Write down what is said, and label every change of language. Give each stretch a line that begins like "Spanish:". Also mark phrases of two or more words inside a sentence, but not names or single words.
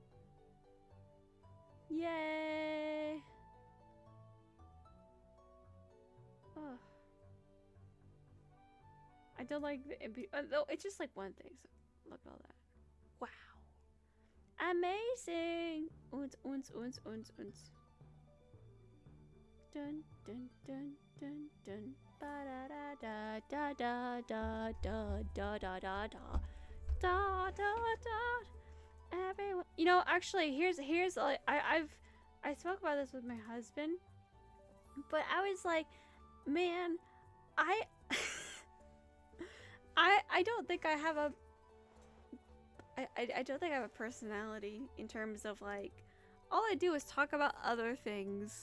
English: Yay! Oh. I don't like the no, it's just like one thing, so look at all that. Wow. Amazing! Unz, unz, unz, unz, unz. Dun, dun, dun, dun, dun. Ba da da da da da da da da da da. Da da da. Everyone, you know, actually, here's like I spoke about this with my husband, but I was like, man, I don't think I have a I don't think I have a personality in terms of like all I do is talk about other things.